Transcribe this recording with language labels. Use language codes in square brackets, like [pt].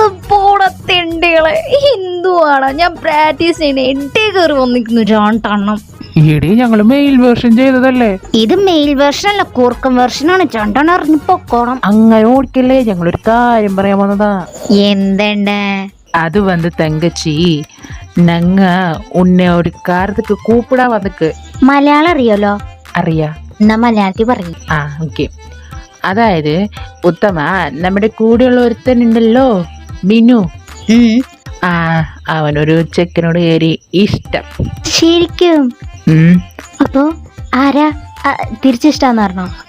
[ml] പോടത്തെണ്ടികളെ എന്തുവാണ് ഞാൻ പ്രാക്ടീസ് ചെയ്യണേ. എട്ടേ കയറി വന്നിരിക്കുന്നു രണ്ടെണ്ണം. ഈടെ ഞങ്ങള് മെയിൽ വേർഷൻ ചെയ്തതല്ലേ. ഇത് മെയിൽ വേർഷൻ അല്ല, കൂർക്കം വേർഷനാണ്. രണ്ടെണ്ണം അറിഞ്ഞു പൊക്കോണം. അങ്ങനെ ഓടിക്കല്ലേ, ഞങ്ങളൊരു കാര്യം പറയാൻ വന്നതാ. എന്തുണ്ട്? [ta] அது வந்து தங்கச்சி நாங்க உன்னை ஒரு காரத்துக்கு கூப்பிடா வந்துக்கு. [ml] മലയാളം അറിയാലോ? അറിയാ. എന്നാ മലയാളത്തിൽ പറയും. ആ ഓക്കെ. അതായത് ഉത്തമ നമ്മുടെ കൂടെയുള്ള ഒരുത്തനുണ്ടല്ലോ ബിനു, ആ അവനൊരു ചെക്കനോട് കയറി ഇഷ്ടം. ശരിക്കും? അപ്പോ ആരാ തിരിച്ചിഷ്ടാന്ന് പറഞ്ഞോ?